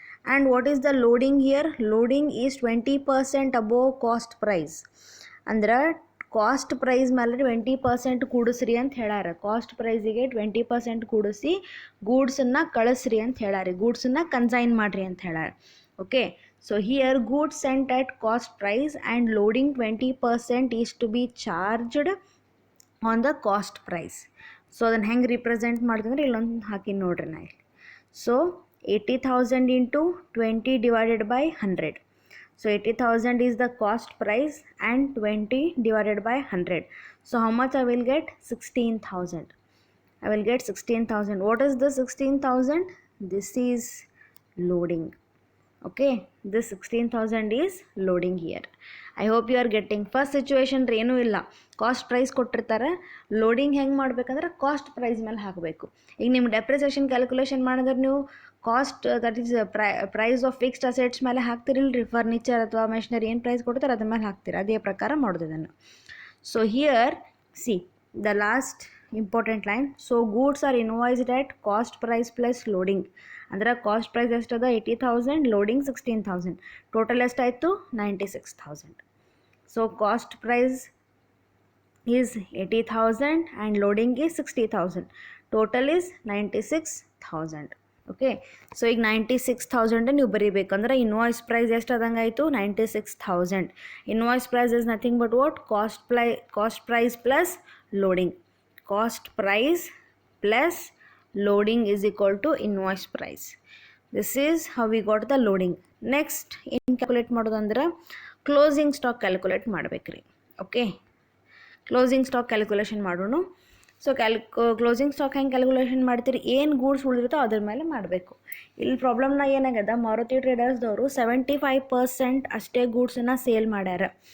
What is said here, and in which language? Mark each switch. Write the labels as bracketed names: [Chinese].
[English] and what is the loading here? Loading is 20% above cost price. [Kannada] ಅಂದ್ರೆ cost price ಮೇಲೆ 20% ಕೂಡಿಸ್ರಿ ಅಂತ ಹೇಳಾರ. Cost ಪ್ರೈಸಿಗೆ 20% ಕೂಡಿಸಿ ಗೂಡ್ಸನ್ನು ಕಳಿಸ್ರಿ ಅಂತ ಹೇಳಾರಿ, ಗೂಡ್ಸನ್ನು ಕನ್ಸೈನ್ ಮಾಡಿರಿ ಅಂತ ಹೇಳಾರ. [English] Okay, so here goods sent at cost price and loading 20% is to be charged on the cost price. [Kannada] So ಅದನ್ನು ಹೆಂಗೆ ರಿಪ್ರೆಸೆಂಟ್ ಮಾಡ್ತಂದ್ರೆ ಇಲ್ಲೊಂದು ಹಾಕಿ ನೋಡ್ರಿ ನಾ ಇಲ್ಲಿ. [English] So 80,000 into 20 divided by 100. So 80,000 is the cost price and 20 divided by 100. So how much I will get? 16,000. I will get 16,000. What is the 16,000? This is loading. Okay, this 16,000 is loading here. I hope you are getting. [Kannada] First situation ಏನೂ ಇಲ್ಲ, cost price ಕೊಟ್ಟಿರ್ತಾರೆ. Loading ಹೆಂಗೆ ಮಾಡ್ಬೇಕಂದ್ರೆ cost price ಮೇಲೆ ಹಾಕಬೇಕು. ಈಗ ನಿಮ್ಮ depreciation calculation ಮಾಡಿದ್ರೆ ನೀವು [English] cost that is price of fixed assets [Kannada] ಮೇಲೆ ಹಾಕ್ತಿರಲ್ರಿ, ಫರ್ನಿಚರ್ ಅಥವಾ ಮೆಷಿನರಿ ಏನು ಪ್ರೈಸ್ ಕೊಡ್ತಾರೆ ಅದ್ರ ಮೇಲೆ ಹಾಕ್ತೀರ, ಅದೇ ಪ್ರಕಾರ ಮಾಡೋದು ಇದನ್ನು. [English] So here see the last important line. So goods are invoiced at cost price plus loading. [Kannada] ಅಂದ್ರೆ ಕಾಸ್ಟ್ ಪ್ರೈಸ್ ಎಷ್ಟದ? 80,000, ಲೋಡಿಂಗ್ 16,000. ಟೋಟಲ್ ಎಷ್ಟಾಯಿತು? 96,000. [English] So cost price is 80,000 and loading is 60,000. Total is 96,000. [Kannada] Okay, so ಈಗ 96,000 ನೀವು ಬರೀಬೇಕಂದ್ರೆ invoice price ಎಷ್ಟು ಆದಂಗೆ ಆಯಿತು? [English] 96,000. Invoice price is nothing but what? Cost price plus loading. Cost price plus loading is equal to invoice price. This is how we got the loading. [Kannada] Next ಏನು calculate ಮಾಡೋದಂದ್ರೆ closing stock calculate ಮಾಡಬೇಕ್ರಿ. Okay, closing stock calculation ಮಾಡೋಣ. So closing stock ಹೆಂಗೆ calculation ಮಾಡ್ತೀರಿ? ಏನು goods ಉಳಿದಿರುತ್ತೋ ಅದ್ರ ಮೇಲೆ ಮಾಡಬೇಕು. ಇಲ್ಲಿ ಪ್ರಾಬ್ಲಮ್ನ ಏನಾಗ್ಯದ, ಮಾರುತಿ ಟ್ರೇಡರ್ಸ್ದವರು 75% ಅಷ್ಟೇ ಗೂಡ್ಸನ್ನು ಸೇಲ್ ಮಾಡ್ಯಾರ.